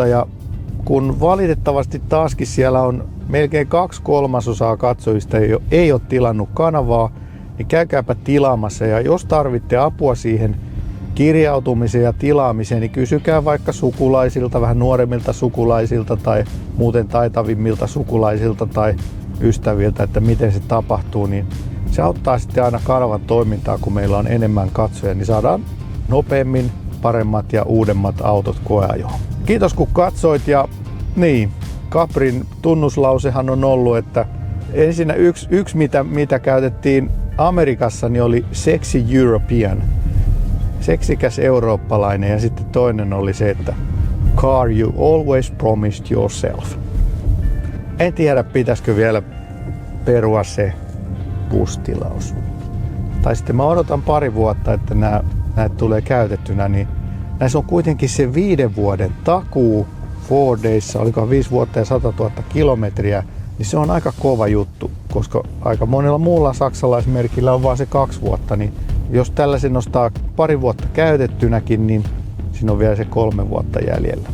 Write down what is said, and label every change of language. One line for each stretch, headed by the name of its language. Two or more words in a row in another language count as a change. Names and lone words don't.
Finnish: Ja kun valitettavasti taaskin siellä on melkein 2/3 katsojista ei ole tilannut kanavaa, niin käykääpä tilaamassa, ja jos tarvitte apua siihen kirjautumiseen ja tilaamiseen, niin kysykää vaikka sukulaisilta, vähän nuoremmilta sukulaisilta tai muuten taitavimmilta sukulaisilta tai ystäviltä, että miten se tapahtuu, niin se auttaa sitten aina kanavan toimintaa, kun meillä on enemmän katsoja, niin saadaan nopeammin paremmat ja uudemmat autot koeajoon. Kiitos kun katsoit ja niin, Caprin tunnuslausehan on ollut, että ensinnä yksi mitä käytettiin Amerikassa, niin oli
English: sexy European,
Finnish: seksikäs eurooppalainen, ja sitten toinen oli se, että
English: car you always promised yourself.
Finnish: En tiedä, pitäisikö vielä perua se bustilaus. Tai sitten mä odotan pari vuotta, että näitä tulee käytettynä, niin näissä on kuitenkin se 5 vuoden takuu Fordeissa, oliko 5 vuotta ja 100 000 kilometriä, niin se on aika kova juttu, koska aika monella muulla saksalaismerkillä on vaan se 2 vuotta, niin jos tällaisen nostaa pari vuotta käytettynäkin, niin siinä on vielä se 3 vuotta jäljellä.